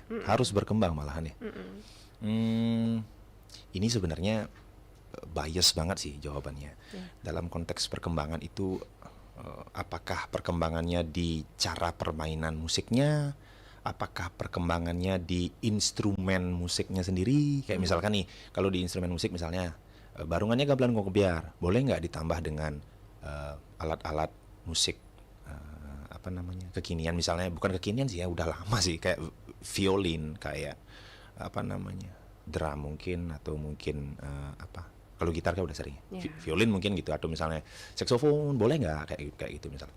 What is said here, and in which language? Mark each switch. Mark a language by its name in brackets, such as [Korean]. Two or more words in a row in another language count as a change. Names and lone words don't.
[Indonesian] Harus berkembang malahan ya. Ini sebenarnya bias banget sih jawabannya. Dalam konteks perkembangan itu apakah perkembangannya di cara permainan musiknya, apakah perkembangannya di instrumen musiknya sendiri. Kayak misalkan nih, kalau di instrumen musik misalnya barungannya gamelan gong kebiar, boleh nggak ditambah dengan alat-alat musik apa namanya kekinian, misalnya bukan kekinian sih ya, udah lama sih, kayak violin, kayak apa namanya drum mungkin, atau mungkin apa, kalau gitar kan udah sering violin mungkin gitu, atau misalnya saksofon boleh nggak kayak gitu misalkan.